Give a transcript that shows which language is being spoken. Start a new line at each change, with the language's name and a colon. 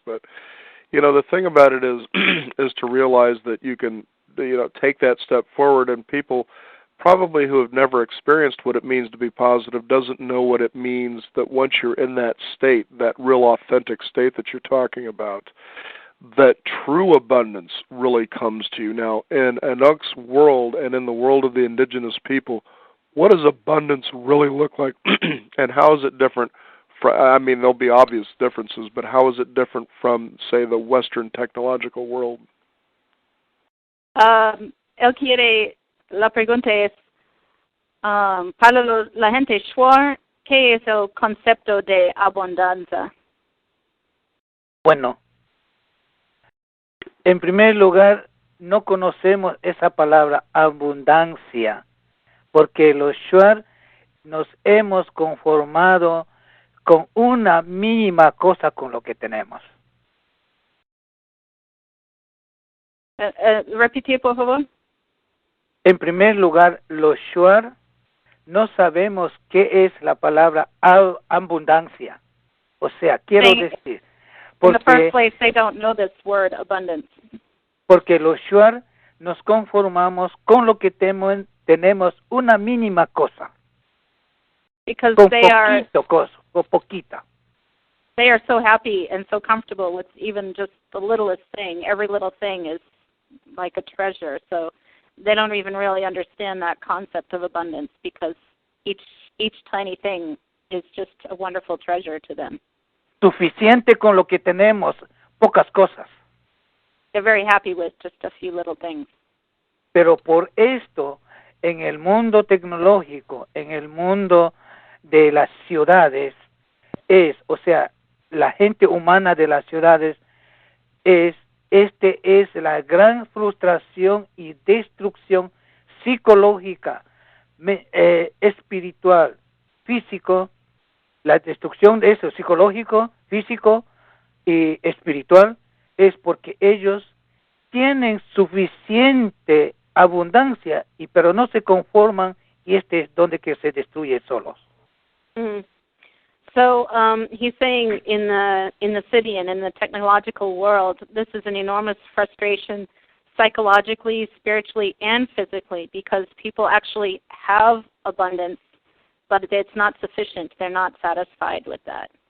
English: But, the thing about it is to realize that you can, take that step forward, and people probably who have never experienced what it means to be positive doesn't know what it means that once you're in that state, that real authentic state that you're talking about, that true abundance really comes to you. Now, in Anunk's world and in the world of the indigenous people, what does abundance really look like, and how is it different from, there'll be obvious differences, but how is it different from, say, the Western technological world?
Spanish: La pregunta es, para la gente Shuar, ¿qué es el concepto de abundancia? Bueno, en primer lugar, no conocemos esa palabra abundancia, porque los Shuar nos hemos conformado con una mínima cosa con lo que tenemos. Repetir, por favor. En primer lugar, los Shuar no sabemos qué es la palabra abundancia. O sea, quiero decir,
English: in the first place, they don't know this word, abundance.
Spanish: Porque los Shuar nos conformamos con lo que tenemos una mínima cosa.
English: Because
Spanish: con poquita.
English: They are so happy and so comfortable with even just the littlest thing. Every little thing is like a treasure. So they don't even really understand that concept of abundance because each tiny thing is just a wonderful treasure to them.
Spanish: Suficiente con lo que tenemos, pocas cosas.
English: They're very happy with just a few little things.
Spanish: Pero por esto, en el mundo tecnológico, en el mundo de las ciudades, o sea, la gente humana de las ciudades, es la gran frustración y destrucción psicológica, espiritual, físico, la destrucción de eso, psicológico, físico y espiritual, es porque ellos tienen suficiente abundancia, pero no se conforman, y es donde que se destruye solos. Mm.
English: So he's saying in the city and in the technological world, this is an enormous frustration psychologically, spiritually, and physically because people actually have abundance, but it's not sufficient. They're not satisfied with that.